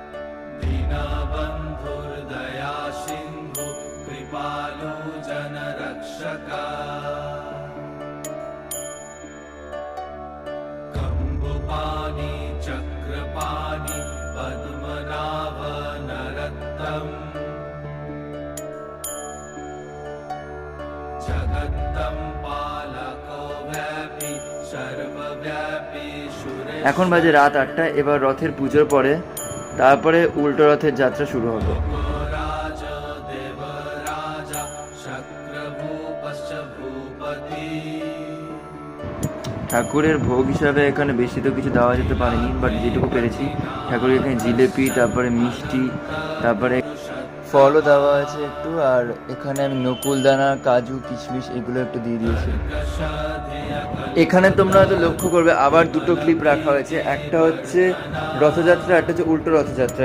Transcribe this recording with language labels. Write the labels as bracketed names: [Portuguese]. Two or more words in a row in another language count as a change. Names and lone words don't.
[Sanskrit] दीनबन्धुर्दया सिन्धु कृपालु जनरक्षक रक्षका कम्बुपाणि चक्रपाणि पद्मनाभ नरत्तम् जगत्तं पालको व्यापी सर्वव्यापी सुरे [Bangla] এখন বাজে রাত 8টা। এবার রথের পুজোর পরে তারপরে উল্টো রথের যাত্রা শুরু হবে। [Sanskrit] राज देवराजा शक्रभूपश्च भूपति [Bangla] ঠাকুরের ভোগ হিসাবে এখানে বেশি তো কিছু দেওয়া যেতে পারেনি, বাট যেটুকু পেরেছি ঠাকুরের এখানে জিলেপি, তারপরে মিষ্টি, তারপরে ফলও দেওয়া আছে একটু, আর এখানে আমি নকুলদানা, কাজু, কিশমিশ এগুলো একটু দিয়ে দিয়েছি। এখানে তোমরা হয়তো লক্ষ্য করবে আবার দুটো ক্লিপ রাখা হয়েছে, একটা হচ্ছে রথযাত্রা, একটা হচ্ছে উল্টো রথযাত্রা।